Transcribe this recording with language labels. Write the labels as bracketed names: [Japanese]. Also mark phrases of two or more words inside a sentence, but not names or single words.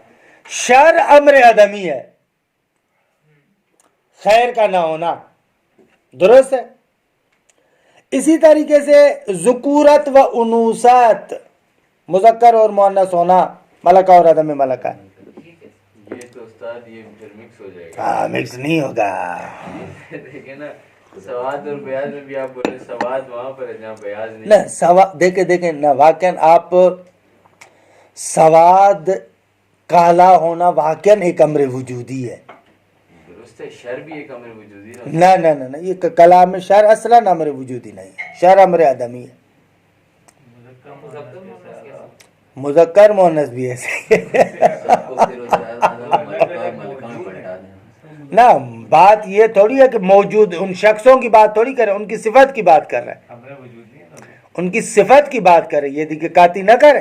[Urdu] شر امر عدمی ہے، خیر کا نہ ہونا، درست ہے. اسی طریقے سے ذکورت و انوثت، مذکر اور مؤنث ہونا، ملکہ اور عدم ملکہ ہے. یہ تو استاد یہ پھر مکس ہو جائے گا. ہاں، مکس نہیں ہوگا. دیکھیے نا, سواد اور بیاض میں بھی آپ بولے سواد وہاں پر ہے جہاں بیاض نہیں. نہ دیکھیں نہ واقعاً آپ سواد کالا ہونا واقعاً ایک امر وجودی ہے. درست ہے, شر بھی ایک امر وجودی ہے. نہ یہ کلام میں شر اصلاً امر وجودی نہیں ہے, شر امر عدمی ہے. مذکر مؤنث بھی ایسے سب کو پھر اس ملکہ میں پلٹا دیں. نہ بات یہ تھوڑی ہے کہ موجود ان شخصوں کی بات تھوڑی کرے, ان کی صفت کی بات کر رہے ہیں, ان کی صفت کی بات کرے, یہ دیکھے کاتی نہ کرے.